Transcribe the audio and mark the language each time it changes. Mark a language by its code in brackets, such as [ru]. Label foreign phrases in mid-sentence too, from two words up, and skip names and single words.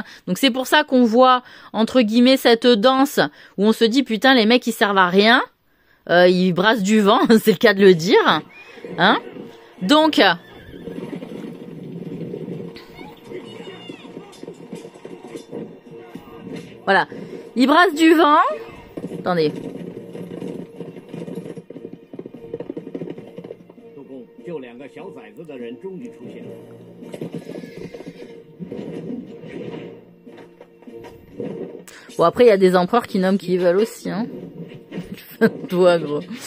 [fr] Donc c'est pour ça qu'on voit, entre guillemets, cette danse où on se dit, putain, les mecs, ils servent à rien. Ils brassent du vent, c'est le cas de le dire. Hein? Donc... Voilà. Ils brassent du vent. Attendez. [zh] 就两个小崽子的人终于出现了。 [fr] Bon, après, il y a des empereurs qui nomment qui veulent aussi, hein. Toi, gros.